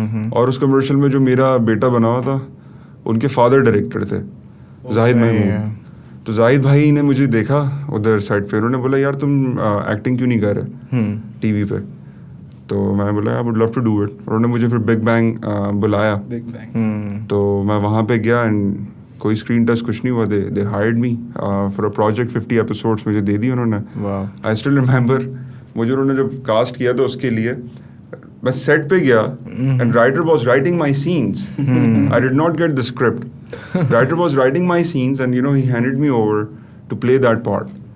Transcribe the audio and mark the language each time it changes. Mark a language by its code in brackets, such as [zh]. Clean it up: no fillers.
[ur] اور اس کمرشل میں جو میرا بیٹا بنا ہوا تھا, ان کے فادر ڈائریکٹر تھے زاہد محمود. تو زاہد بھائی نے مجھے دیکھا ادھر سائڈ پہ, انہوں نے بولا یار تم ایکٹنگ کیوں نہیں کر رہے ٹی وی پہ. تو میں بولا [en] I would love to do it. [ur] انہوں نے مجھے پھر بگ بینگ بلایا, تو میں وہاں پہ گیا اینڈ کوئی اسکرین ٹیسٹ کچھ نہیں ہوا. [en] They hired me for a project. [ur] 50 episodes مجھے دے دی انہوں نے. [en] I still remember [ur] مجھے انہوں نے جب کاسٹ کیا تھا اس کے لیے, میں سیٹ پہ گیا [en] And writer was writing my scenes. I did not get the script. Writer was writing my scenes and you know he handed me over to play that part.